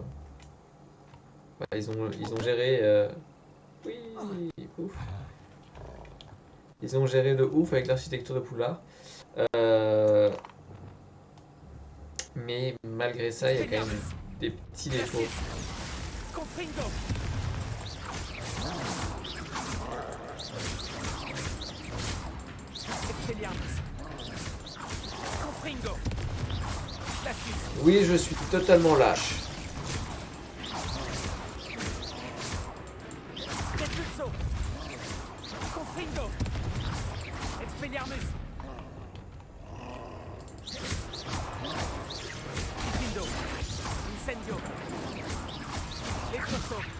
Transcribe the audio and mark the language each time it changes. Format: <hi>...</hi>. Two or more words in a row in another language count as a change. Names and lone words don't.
<fr>Ils ont géré. Oui, ouf. Ils ont géré de ouf avec l'architecture de Poudlard. Mais malgré ça, il y a quand même des petits défauts. Confringo. Expelliarmus. Confringo. Glacius. Oui, je suis totalement lâche. Repulso. Confringo. Expelliarmus. Lindo. Incendio. Leproso.</fr>